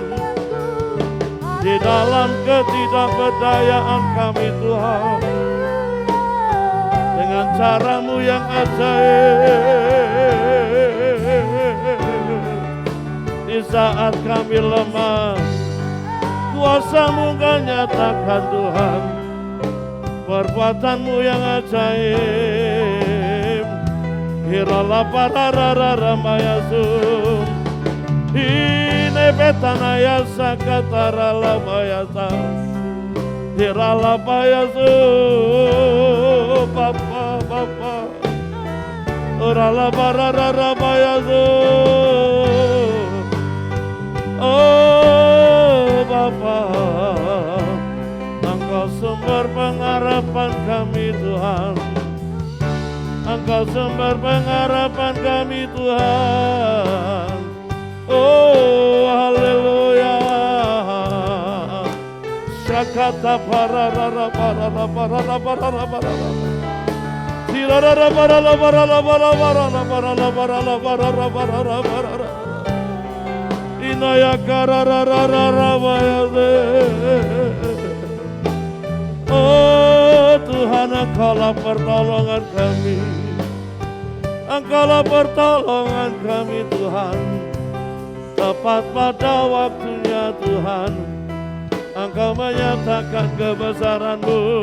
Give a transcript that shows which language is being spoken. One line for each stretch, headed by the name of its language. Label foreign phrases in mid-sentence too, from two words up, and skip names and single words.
Indonesian: Di dalam ketidakberdayaan kami Tuhan, dengan cara-Mu yang ajaib, di saat kami lemah, kuasa-Mu Kau nyatakan Tuhan, perbuatan-Mu yang ajaib. Hirala pararara mayasum, hine betanaya sakatara lamayasa, hirala mayasum, Bapa, Bapa, hirala pararara mayasum, oh Bapa, Engkau sumber pengharapan kami Tuhan. Engkau sumber pengharapan kami Tuhan. Oh haleluya. Syakata pararara parara parara parara parara. Sirarara parara parara parara parara parara parara parara parara parara. Inaya kararara bayade. Oh Tuhan, Engkaulah pertolongan kami, Engkaulah pertolongan kami Tuhan. Tepat pada waktunya Tuhan, Engkau menyatakan kebesaran-Mu.